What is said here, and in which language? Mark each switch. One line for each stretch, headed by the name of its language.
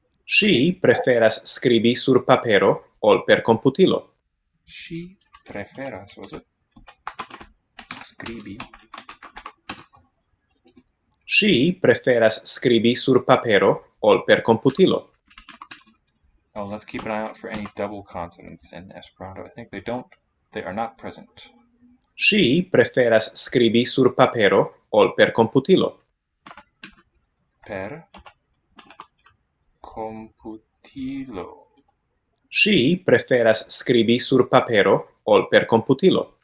Esperanto: Ŝi preferas skribi sur papero ol per komputilo.
English: She preferas, was it? Skribi.
Esperanto: Ŝi preferas skribi sur papero ol per komputilo.
English: Oh, let's keep an eye out for any double consonants in Esperanto. I think they are not present.
Esperanto: Ŝi preferas skribi sur papero ol per komputilo. Per computilo. Ŝi preferas skribi sur papero ol per komputilo.